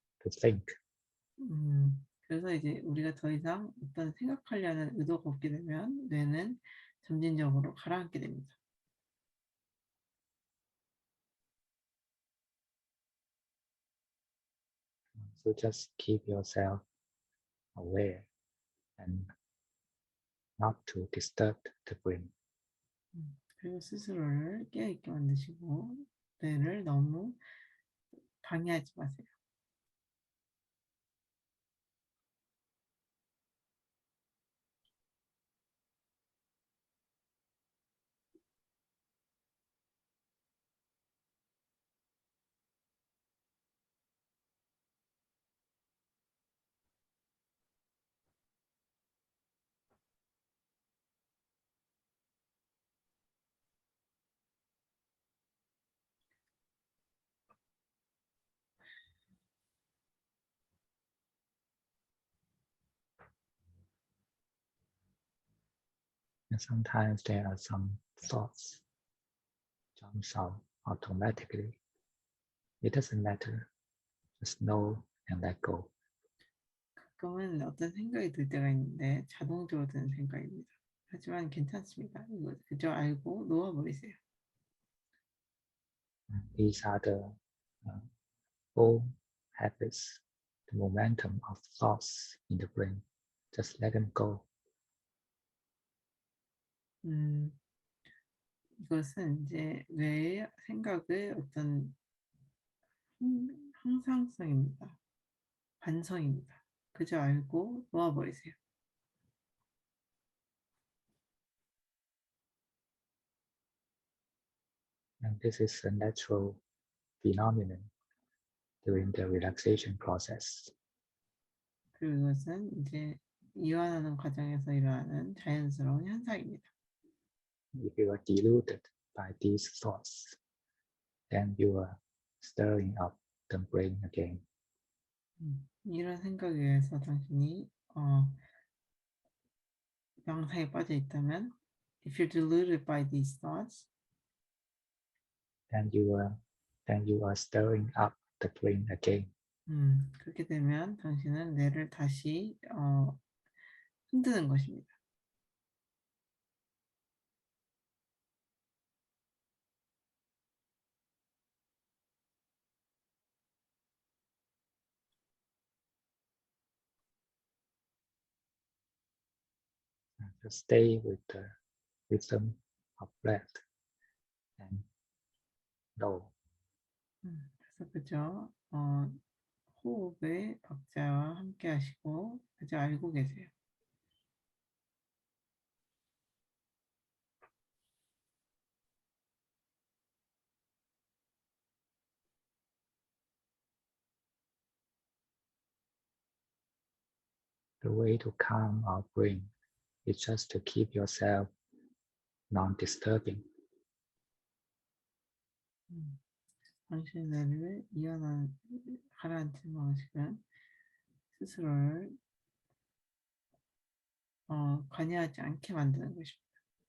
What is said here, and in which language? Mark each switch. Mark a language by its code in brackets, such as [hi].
[en] think. [ko] 그래서 이제 우리가 더 이상 어떤 생각하려는 의도가 없게 되면 뇌는 점진적으로 가라앉게 됩니다. [en] So just keep yourself aware and not to disturb the brain. [ko] 그리고 스스로를 깨어있게 만드시고 뇌를 너무 방해하지 마세요. [en] And sometimes there are some thoughts jumps out automatically. It doesn't matter. Just know and let go. [ko] 가끔은 어떤 생각이 들 때가 있는데 자동적으로 드는 생각입니다. 하지만 괜찮습니다. 이거 그저 알고 놓아버리세요. [en] These are the old habits, the momentum of thoughts in the brain. Just let them go. [ko] 이것은 이제 뇌의 생각의 어떤 항상성입니다. 반성입니다. 그저 알고 놓아버리세요. [en] And this is a natural phenomenon during the relaxation process. [ko] 그리고 이것은 이제 이완하는 과정에서 일어나는 자연스러운 현상입니다. [en] If you are deluded by these thoughts, then you are stirring up the brain again. [ko] 이런 생각에 의해서 당신이 명상에 빠져 있다면, [en] if you're deluded by these thoughts, then you are stirring up the brain again. [ko] 그렇게 되면 당신은 뇌를 다시 흔드는 것입니다. [en] To stay with the rhythm of breath and know. [ko] 그래서 그저 호흡의 박자와 함께 하시고 그저 알고 계세요. [en] The way to calm our brain is just to keep yourself non-disturbing. [ko] 당신의 뇌를 가라앉히는 방식은 스스로를 관여하지 않게 만드는 것입니다.